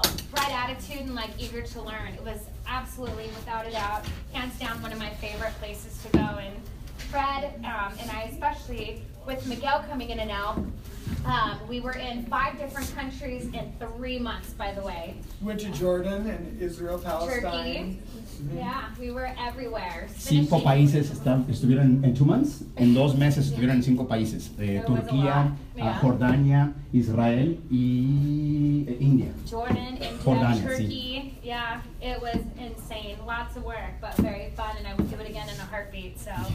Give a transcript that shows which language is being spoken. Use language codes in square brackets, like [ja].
[en] bright attitude and like eager to learn. It was absolutely, without a doubt, hands down one of my favorite places to go. And Fred and I, especially with Miguel coming in and out, we were in 5 different countries in 3 months, by the way. Went to Jordan and Israel, Palestine. Turkey. Yeah, we were everywhere. [es] 5 países estuvieron en 2 months. En 2 meses estuvieron en 5 países. Turquía, Jordania, Israel y India. [en] Jordan, India, [es] Jordania, [en] Turkey. [es] sí. [en] Yeah, it was insane. Lots of work, but very fun, and I would do it again in a heartbeat. So.